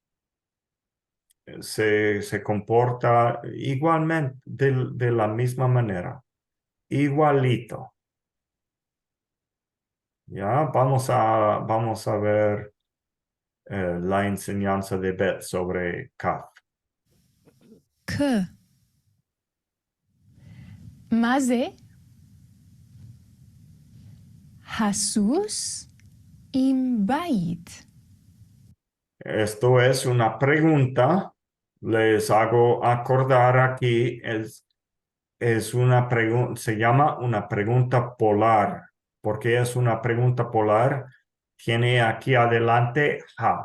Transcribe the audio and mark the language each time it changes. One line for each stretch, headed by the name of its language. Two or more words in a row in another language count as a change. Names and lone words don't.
Spanish: Se comporta igualmente de la misma manera. Igualito. Ya, vamos a ver la enseñanza de bet sobre kaf.
Hebrew: K. מה זה? הסוס עם בית.
Spanish: Esto es una pregunta. Les hago acordar aquí, es una pregunta, se llama una pregunta polar. ¿Por qué es una pregunta polar? Tiene aquí adelante ja.